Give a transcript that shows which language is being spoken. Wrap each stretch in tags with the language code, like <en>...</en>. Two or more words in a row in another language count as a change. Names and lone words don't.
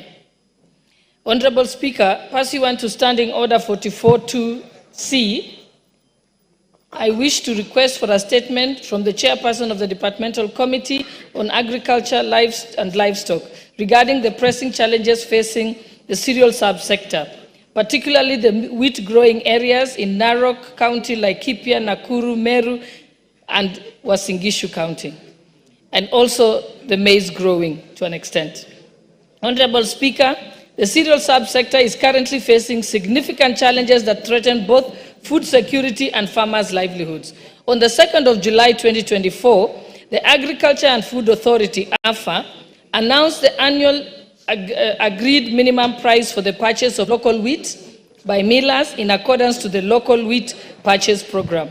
<en>Honorable Speaker, pursuant to Standing Order 44.2c, I wish to request for a statement from the Chairperson of the Departmental Committee on Agriculture, Livestock regarding the pressing challenges facing the cereal subsector, particularly the wheat-growing areas in Narok County, Laikipia, Nakuru, Meru, and Uasin Gishu County, and also the maize growing to an extent. Honorable Speaker, the cereal subsector is currently facing significant challenges that threaten both food security and farmers' livelihoods. On the 2nd of July 2024, the Agriculture and Food Authority, AFA, announced the annual agreed minimum price for the purchase of local wheat by millers in accordance to the Local Wheat Purchase Program.</en>